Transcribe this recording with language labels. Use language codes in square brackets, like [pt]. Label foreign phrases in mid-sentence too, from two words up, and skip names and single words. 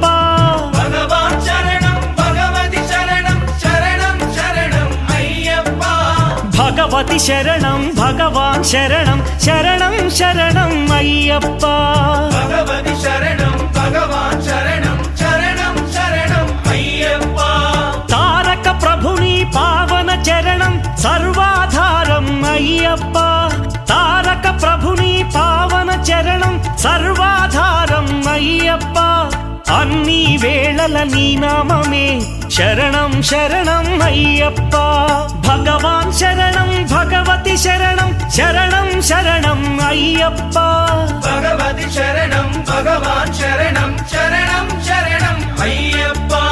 [ml] ഭഗവാൻ ശരണം ഭഗവതി ശരണം ശരണം ശരണം അയ്യപ്പ ഭഗവതി ശരണം ഭഗവാൻ ശരണം ശരണം ശരണം അയ്യപ്പ ഭഗവതി ശരണം ഭഗവാൻ ശരണം ശരണം ശരണം അയ്യപ്പ [te] താരക ప్రభుని పావన చరణం సర్వాధారం అయ్యప్ప తారక ప్రభుని పావన చరణం సర్వాధారం అయ్యప్ప అన్ని వేళల నీ నామమే శరణం శరణం అయ్యప్ప భగవాన్ శరణం భగవతి శరణం శరణం శరణం అయ్యప్ప [ml] ഭഗവതി ശരണം ഭഗവാൻ ശരണം ശരണം ശരണം അയ്യപ്പ